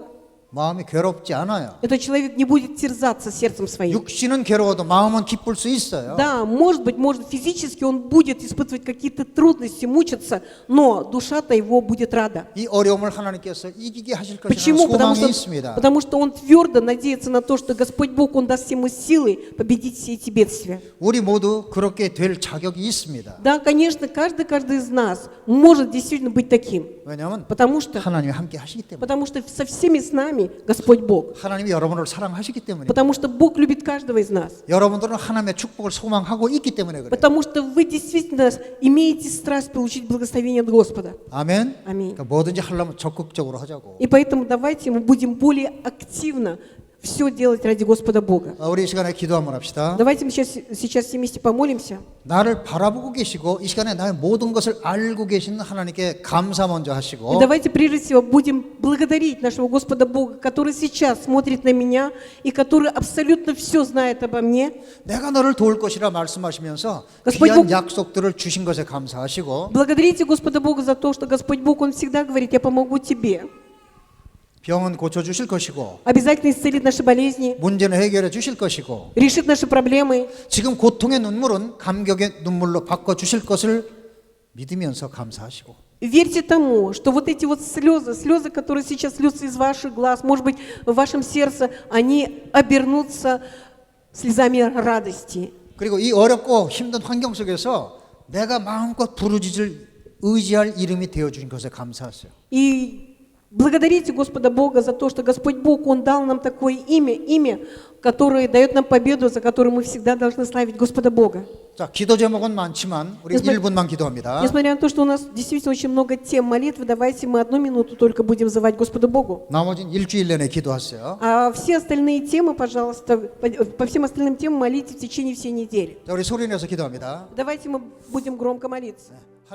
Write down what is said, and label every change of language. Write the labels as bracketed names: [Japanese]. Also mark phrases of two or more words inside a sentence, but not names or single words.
[Korean] 마음이 괴롭지 않아요. [Russian] этот человек не будет терзаться сердцем своим. [Korean] 육신은 괴로워도 마음은 기쁠 수 있어요. [Russian] Да, может быть, физически он будет испытывать какие-то трудности, мучиться, но душа-то его будет рада. [Korean] 이 어려움을 하나님께서 이기게 하실 것이라는 [Russian] Почему? [Korean] 소망이 있습니다. [Russian] Потому что он твердо надеется на то, что Господь Бог, Он даст ему силы победить все эти бедствия. [Korean] 우리 모두 그렇게 될 자격이 있습니다. [Russian] Да, конечно, каждый из нас может действительно быть таким. [Korean] 왜냐하면 [Russian] Потому что [Korean] 하나님이 함께 하시기 때문에. [Russian] со всеми с нами Господь Бог. [Korean] 하나님이 여러분을 사랑하시기 때문에. [Russian] Потому что Бог любит каждого из нас. [Korean] 여러분들은 하나님의 축복을 소망하고 있기 때문에 그래요. [Russian] Потому что вы действительно имеете страсть получить благословение от Господа. [Korean] 아멘. [Russian] Аминь. [Korean] 그러니까 뭐든지 하려면 적극적으로 하자고. [Russian] И поэтому давайте мы будем более активно все делать ради Господа Бога. [Korean] 우리 이 시간에 기도 한번 합시다. [Russian] Давайте мы сейчас все вместе помолимся. [Korean] 나를 바라보고 계시고 이 시간에 나의 모든 것을 알고 계시는 하나님께 감사 먼저 [Russian] И [Korean] 하시고 [Russian] давайте прежде всего будем благодарить нашего Господа Бога, который сейчас смотрит на меня и который абсолютно все знает обо мне. [Korean] 내가 너를 도울 것이라 말씀하시면서 [Russian] Господь [Korean] 귀한 [Russian] Бог- [Korean] 약속들을 주신 것에 감사하시고 [Russian] Благодарите Господа Бога за то, что Господь Бог, Он всегда говорит, я помогу тебе. [Korean] 병은 고쳐주실 것이고 [Russian] Обязательно исцелит наши болезни, [Korean] 문제는 해결해 주실 것이고 [Russian] решит наши проблемы. [Korean] 지금 고통의 눈물은 감격의 눈물로 바꿔주실 것을 믿으면서 감사하시고 [Russian] Верьте тому, что вот эти вот слезы, которые сейчас льются из ваших глаз, может быть, в вашем сердце, они обернутся слезами радости. [Korean] 그리고 이 어렵고 힘든 환경 속에서 내가 마음껏 부르짖을 의지할 이름이 되어주신 것에 감사하세요. [Russian] И благодарите Господа Бога за то, что Господь Бог, Он дал нам такое имя, которое дает нам победу, за которую мы всегда должны славить Господа Бога. [Korean] 자, 기도 제목은 많지만 우리 [Russian] Несмотря- [Korean] 1분만 기도합니다. [Russian] Несмотря на то, что у нас действительно очень много тем молитвы, давайте мы 1 минуту только будем взывать Господу Богу. [Korean] 나머지는 일주일 내내 기도하세요. [Russian] А все остальные темы, пожалуйста, по всем остальным темам молитесь в течение всей недели. [Korean] 자, 우리 소리 내서 기도합니다. [Russian] Давайте мы будем громко молиться.